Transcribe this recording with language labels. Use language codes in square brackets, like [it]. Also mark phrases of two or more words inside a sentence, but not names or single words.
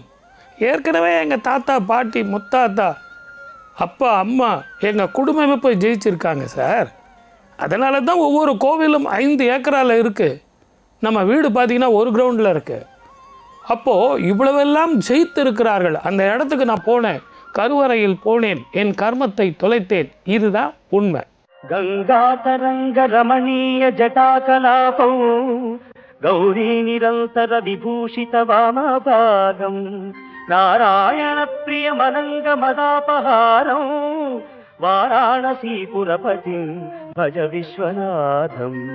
[ta] ஏற்கனவே எங்கள் தாத்தா, பாட்டி, முத்தாத்தா, அப்பா, அம்மா, எங்கள் குடும்பமே போய் ஜெயிச்சிருக்காங்க சார். அதனால தான் ஒவ்வொரு கோவிலும் 5 ஏக்கரால் இருக்குது. நம்ம வீடு பார்த்திங்கன்னா 1 கிரவுண்டில் இருக்குது. அப்போது இவ்வளவெல்லாம் ஜெயித்து இருக்கிறார்கள். அந்த இடத்துக்கு நான் போனேன், கருவறையில் போனேன், என் கர்மத்தை தொலைத்தேன். இதுதான் உண்மை. [sa] गंगातरंग रमणीय जटाकलापौ गौरी निरंतर विभूषित वामभागं नारायण प्रिय मनंग मदापहारं वाराणसीपुरपतिं भज विश्वनाथं